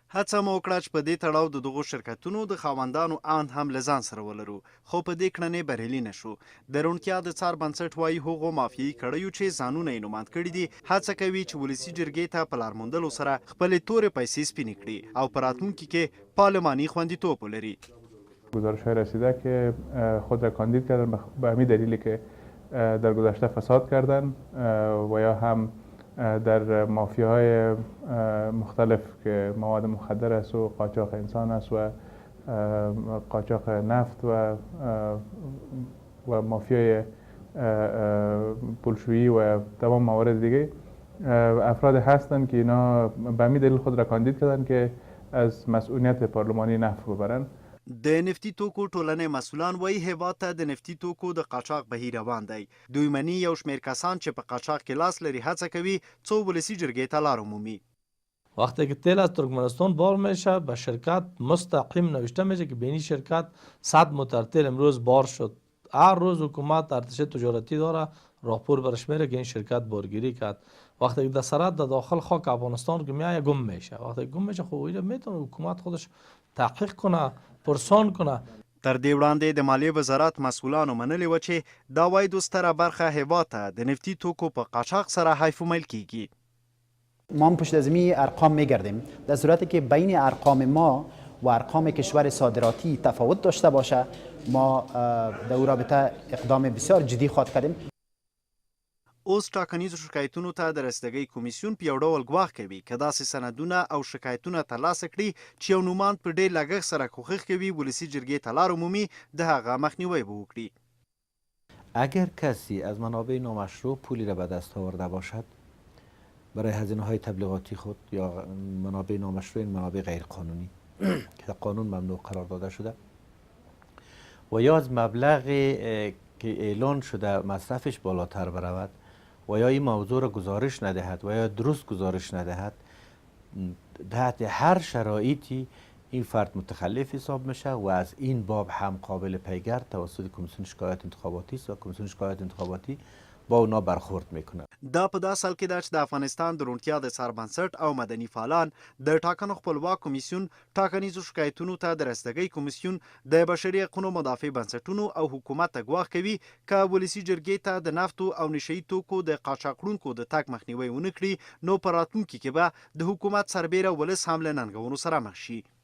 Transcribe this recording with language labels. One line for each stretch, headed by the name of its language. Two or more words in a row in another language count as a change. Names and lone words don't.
Pashto: هڅه مو وکړه چې په دې تړاو د دغو شرکتونو د خاوندانو اند هم له ځان سره ولرو خو په دې کړنې بریالي نه شو. د روڼتیا د څار بنسټ وایي هغو مافیایي کړیو چې ځانونه یې نوماند کړي دي هڅه کوي چې ولسي جرګې ته په لار موندلو سره خپلې تورې پیسې سپینې کړي او په راتلونکي کې پارلمانی خوندیتوب ولري.
Persian: گزارش‌های رسیده که خود را کاندید کردن به همین دلیلی که در گذشته فساد کردن و یا هم در مافیاهای مختلف که مواد مخدر است و قاچاق انسان است و قاچاق نفت و مافیای پولشویی و تمام موارد دیگه افراد هستند که اینا به همین دلیل خود را کاندید کردن که از مسئولیت پارلمانی نفت ببرن.
Pashto: د نفتي توکو ټولنې مسؤلان وایي هیواد ته د نفتي توکو د قاچاق بهیر روان دی. دوی مني یو شمېر کسان چې په قاچاق کې لاس لري هڅه کوي څو ولسي جرګې ته لار ومومي.
Persian: وقتی که تیل از ترکمنستان بار میشه به شرکت مستقیم نوشته میشه که بینی شرکت 100 متر تیل امروز بار شد. هر روز حکومت ارتش تجارتی داره راپور برش میره که این شرکت بارگیری کرد. وقتی که دسترد در داخل خاک افغانستان که میایه گم میشه. وقتی گم میشه خب اینجا میتونه حکومت خودش تحقیق کنه پرسان کنه.
Pashto: تر دې وړاندې د مالیې وزارت مسؤلانو منلي و چې دا عوایدو ستره برخه هیواد ته د نفتي توکو په قاچاق سره حیفومیل کیږي.
Persian: ما پشت از می ارقام میگردیم در صورتی که بین ارقام ما و ارقام کشور صادراتی تفاوت داشته باشه ما در او رابطه اقدام بسیار جدی خواهد کردیم.
Pashto: اوس ټاکنیزو شکایتونو ته د رسیدګۍ کمیسیون په یو ډول ګواښ کوي که داسې سندونه او شکایتونه ترلاسه کړي چې یو نوماند په ډېر لګښت سره کوښښ کوي ولسي جرګې ته لار عمومي د هغه مخنیوی به وکړي.
Persian: اگر کسی از منابع نامشروع پولی را به دست آورده باشد برای هزینه‌های تبلیغاتی خود یا منابع نامشروع، این منابع غیر قانونی که قانون ممنوع قرار داده شده و یا از مبلغی که اعلان شده مصرفش بالاتر برود و یا این موضوع را گزارش ندهد و یا درست گزارش ندهد، تحت هر شرایطی این فرد متخلف حساب میشه و از این باب هم قابل پیگرد توسط کمیسیون شکایت انتخاباتی است و کمیسیون شکایت انتخاباتی با اونا برخورد میکنه.
Pashto: دا په داسې حال کې ده چې د افغانستان د روڼتیا د سربنسټ او مدني فعالان د ټاکنو خپلواک کمیسیون، ټاکنیزو شکایتونو ته د رسیدګۍ کمیسیون، د بشري حقونو مدافع بنسټونو او حکومت ته ګواښ کوي که ولسي جرګې ته د نفتو او نشهیي توکو د قاچاقړونکو د تګ مخنیوی ونه کړي نو په راتلونکي کې به د حکومت سربیره ولس هم له ننګونو سره مخ شي.